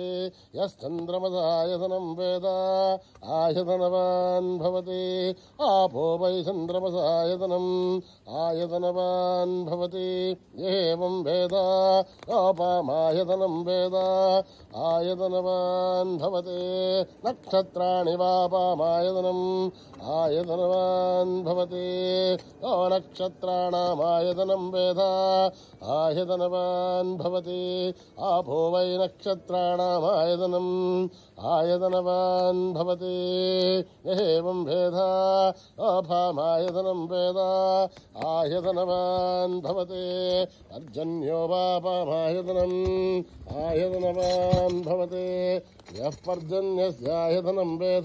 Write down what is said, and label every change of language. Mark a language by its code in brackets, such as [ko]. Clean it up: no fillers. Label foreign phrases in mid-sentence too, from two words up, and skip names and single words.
[sa] యశ్చంద్రమసాయతనం వేద ఆయతనవాన్ భవతి ఆపో వై చంద్రమసాయతనం ఆయతనవాన్ భవతి ఏవం వేద యోపామాయతనం వేద ఆయతనవాన్ భవతి నక్షత్రాణి వాపామాయతనం ఆయతనవాన్ భవతి యో నక్షత్రాణామాయతనం वेद आयतनवान् भवति आपो वै नक्षत्राणामायतनम् आयतनवान् भवति एवं वेद अपामायतनं वेद आयतनवान् भवति पर्जन्यो वापमायतनम् आयतनवान् भवति यः पर्जन्यस्यायतनं वेद